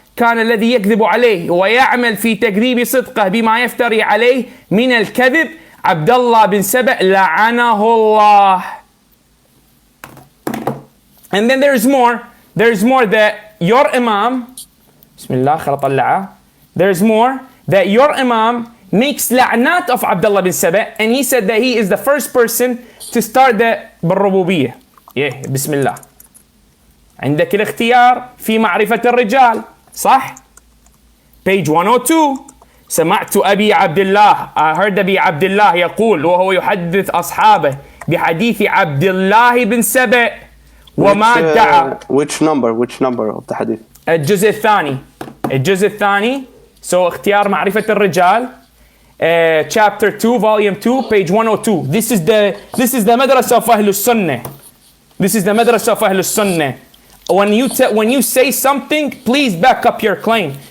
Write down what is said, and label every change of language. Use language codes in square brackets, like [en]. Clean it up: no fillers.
[ar] كان الذي يكذب عليه ويعمل في تكذيب صدقه بما يفتري عليه من الكذب عبد الله بن سبأ لعنه الله. [en] And then there's more that your Imam, Bismillah, there's more that your Imam makes la'nat of Abdullah bin Saba, and he said that he is the first person to start the بالربوبية. Yeah, Bismillah. [ar] عندك الاختيار في معرفة الرجال، صح؟ [en] Page 102. [ar] سمعت أبي عبد الله، [en] I heard [ar] أبي عبد الله يقول وهو يحدث أصحابه بحديث عبد الله بن سبأ وما ادعى. [en] Which number of the hadith? [ar] الجزء الثاني. [en] So اختيار معرفة الرجال, chapter 2, volume 2, page 102. This is the madrasa of Ahlus Sunnah. This is the madrasa of Ahlus Sunnah. When you say something, please back up your claim.